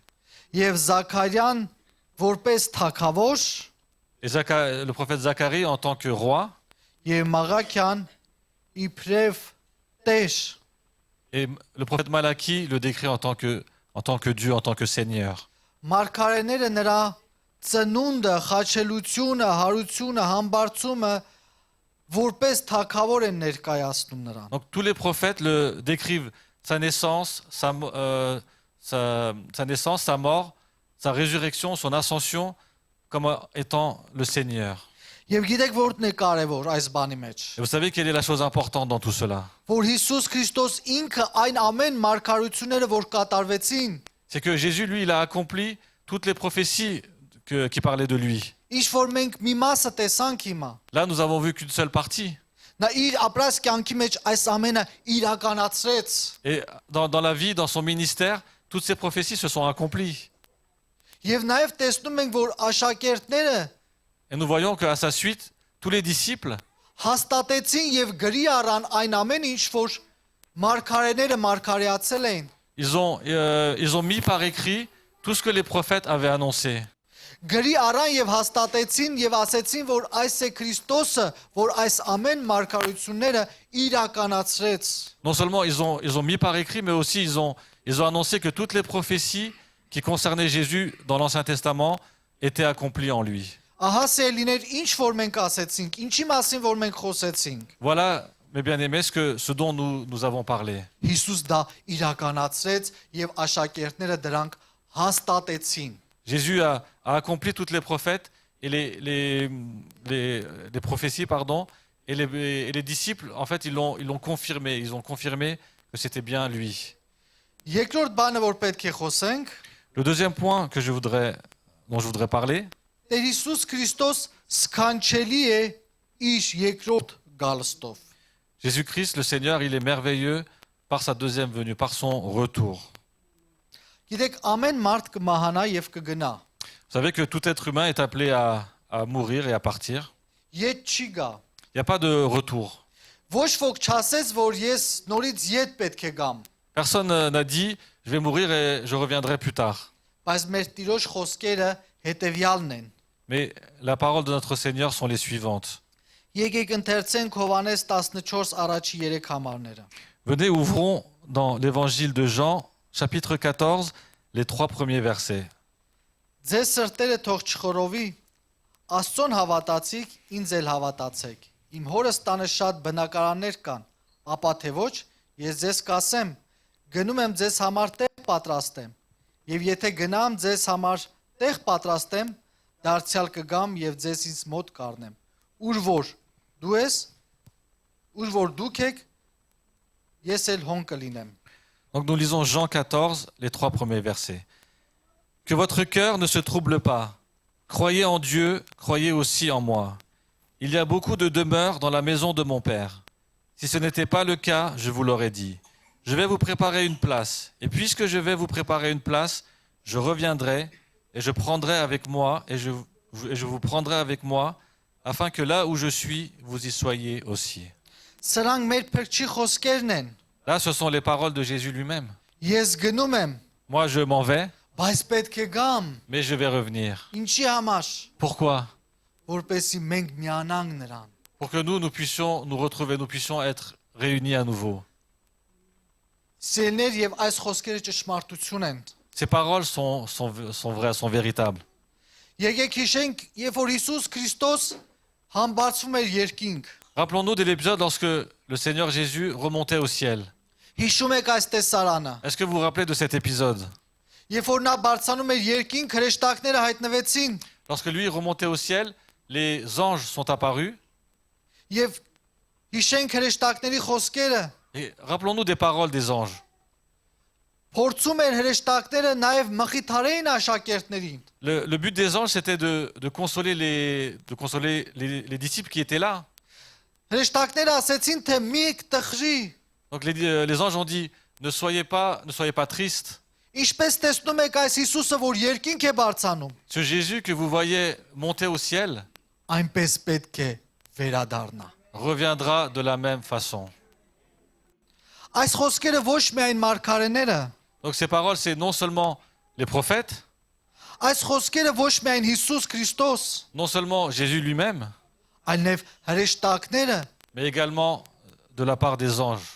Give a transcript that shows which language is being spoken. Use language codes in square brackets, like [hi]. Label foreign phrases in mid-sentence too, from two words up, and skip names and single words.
[hy] Եվ Զաքարյան որպես թագավոր [fr] Et le prophète Zacharie en tant que roi [hy] եւ Մաղաքյան իբրև տեր։ [fr] et le prophète Malachi le décrit en tant que Dieu, en tant que Seigneur. [hy] Մարգարեները նրա ծնունդը, խաչելությունը, հարությունը, համբարձումը որպես թագավոր են ներկայացնում նրան։ [fr] Donc tous les prophètes le décrivent sa naissance, sa naissance, sa mort, sa résurrection, son ascension comme étant le Seigneur. [hy] Եվ գիտեք որն է կարևոր այս բանի մեջ։ [fr] Et vous savez quelle est la chose importante dans tout cela? [hy] Որ Հիսուս Քրիստոս ինքը այն ամեն մարգարությունները որ կատարվեցին, [fr] C'est que Jésus, lui, il a accompli toutes les prophéties qui parlaient de lui. [hy] ինչ որ մենք մի մասը տեսանք հիմա։ [fr] Là, nous avons vu qu'une seule partie. [hy] Նա իր ապրած կյանքի մեջ այս ամենը իրականացրեց։ [fr] Et dans la vie, dans son ministère, toutes ces prophéties se sont accomplies. [hy] Եվ նաև տեսնում ենք որ աշակերտները [fr] Et nous voyons qu'à sa suite, tous les disciples [hy] հաստատեցին եւ գրի առան այն ամեն ինչ որ մարգարեները մարգարեացել էին։ [fr] ils ont mis par écrit tout ce que les prophètes avaient annoncé. [hy] Գրի առան եւ հաստատեցին եւ ասեցին որ այս է Քրիստոսը, որ այս ամեն մարգարությունները իրականացրեց։ [fr] Non seulement ils ont mis par écrit, mais aussi ils ont annoncé que toutes les prophéties qui concernaient Jésus dans l'Ancien Testament étaient accomplies en lui. [hy] Ահա սելիներ ինչ որ մենք ասեցինք, ինչի մասին որ մենք խոսեցինք։ [fr] Voilà, mes bien-aimés, ce dont nous avons parlé. [hy] Հիսուս դա իրականացրեց եւ աշակերտները դրանք հաստատեցին։ [fr] Jésus a accompli toutes les prophètes et les prophéties, pardon, et les disciples, en fait, ils l'ont confirmé. Ils ont confirmé que c'était bien lui. [hy] Երկրորդ բանը որ պետք է խոսենք, [fr] Le deuxième point dont je voudrais parler, [hy] Տեր Հիսուս Քրիստոս սքանչելի է իր երկրորդ գալստով։ [fr] Jésus-Christ, le Seigneur, il est merveilleux par sa deuxième venue, par son retour. [hy] Գիտեք, ամեն մարդ կմահանա եւ կգնա։ [fr] Vous savez que tout être humain est appelé à mourir et à partir. [hy] Ետ չի գա։ [fr] Il n'y a pas de retour. [hy] Ոչ ոք չասեց, որ ես նորից ետ պետք է գամ, [fr] Personne n'a dit « je vais mourir et je reviendrai plus tard ». [hy] բայց մեր Տիրոջ խոսքերը հետեւյալն են։ [fr] Mais la parole de notre Seigneur sont les suivantes. [hy] Եկեք ընթերցենք Հովանես 14 առաջի 3 համարները։ [fr] Venez, ouvrons dans l'évangile de Jean, chapitre 14, les 3 premiers versets. [hy] Ձեզ սրտերը թող չխորովի, Աստծուն հավատացիք, ինձ էլ հավատացեք։ Իմ հորս տանը շատ բնակարաններ կան, ապա թե ոչ, ես ձեզ կասեմ, գնում եմ ձեզ համար տեղ պատրաստեմ, եւ եթե գնամ ձեզ համար տեղ պատրաստեմ, դարձյալ կգամ եւ ձեզ ինձ մոտ կառնեմ։ Ուր որ դու ես, ուր որ դուք եք, ես էլ հոն կլինեմ։ [fr] Donc nous lisons Jean 14, les 3 premiers versets. Que votre cœur ne se trouble pas. Croyez en Dieu, croyez aussi en moi. Il y a beaucoup de demeures dans la maison de mon Père. Si ce n'était pas le cas, je vous l'aurais dit. Je vais vous préparer une place. Et puisque je vais vous préparer une place, je reviendrai et je prendrai avec moi et je vous prendrai avec moi, afin que là où je suis, vous y soyez aussi. [hy] Սրանք մեր փրկչի խոսքերն են։ [fr] Là, ce sont les paroles de Jésus lui-même. [hy] Ես գնում եմ, [fr] Moi, je m'en vais, [hy] բայց պետք է գամ։ [fr] mais je vais revenir. [hy] Ինչի համար, [fr] Pourquoi? [hy] որպեսզի մենք միանանք նրան։ [fr] Pour que nous puissions nous retrouver, nous puissions être réunis à nouveau. [hy] Սիրելիներ, եւ այս խոսքերը ճշմարտություն են։ [fr] Ces paroles sont vraies, sont véritables. [hy] Եկեք հիշենք, երբ որ Հիսուս Քրիստոս համբարձվում էր երկինք։ [fr] Rappelons-nous de l'épisode lorsque le Seigneur Jésus remontait au ciel. [hy] Հիշում եք այս տեսարանը։ [fr] Est-ce que vous vous rappelez de cet épisode? [hy] Երբ որ նա բարձրանում էր երկինք, հրեշտակները հայտնվեցին [fr] Lorsque lui remontait au ciel, les anges sont apparus. [hy] եւ հիշենք հրեշտակների խոսքերը։ [fr] Et rappelons-nous des paroles des anges. [hy] Փորձում էր հրեշտակները նաեւ մխիթարեին աշակերտներին։ [fr] Le but des anges, c'était de consoler les disciples qui étaient là. [hy] Հրեշտակները ասեցին, թե մի տխրի, [fr] Donc les anges ont dit, ne soyez pas tristes. [hy] ինչպես տեսնում եք այս Հիսուսը, որ երկինք է բարձանում, [fr] Ce Jésus que vous voyez monter au ciel [hy] այնպես պետք է վերադառնա։ [fr] reviendra de la même façon. [hy] Այս խոսքերը ոչ միայն մարգարեները, [fr] Donc ces paroles, c'est non seulement les prophètes, [hy] այս խոսքերը ոչ միայն Հիսուս Քրիստոս, [fr] non seulement Jésus lui-même, [hy] այլ նաև հրեշտակները, [fr] mais également de la part des anges.